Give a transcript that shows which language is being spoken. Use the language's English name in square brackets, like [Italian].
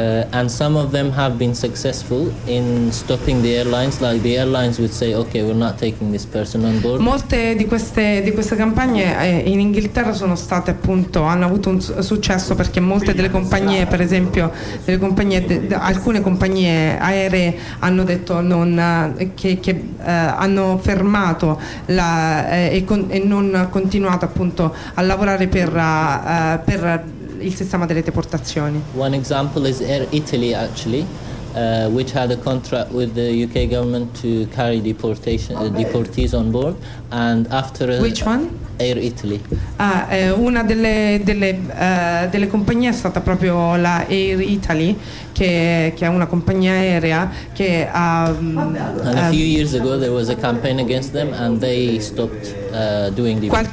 [English] And some of them have been successful in stopping the airlines. Like the airlines would say, okay, we're not taking this person on board. [Italian] Molte di queste campagne in Inghilterra hanno avuto un successo, perché molte delle compagnie, per esempio, alcune compagnie aeree hanno detto hanno fermato e non continuato appunto a lavorare per il sistema delle deportazioni. [English] One example is Air Italy actually, which had a contract with the UK government to carry deportees on board, and after which one? Air Italy. [Italian] Una delle compagnie è stata proprio la Air Italy, che è una compagnia aerea che ha. [English] And a few years ago there was a campaign against them and they stopped doing the.